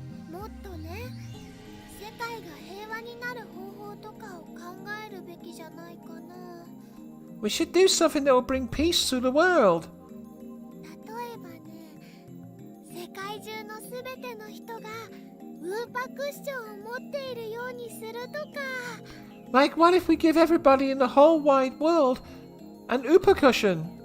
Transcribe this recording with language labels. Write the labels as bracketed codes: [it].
[ja] もっとね、世界が平和になる方法とかを考えるべきじゃないかな。 [en] We should do something that will bring peace to the world. [ja] 例えばね、世界中のすべての人がウーパクッションを持っているようにするとか。 [en] Like, what if we give everybody in the whole wide world an Upa cushion?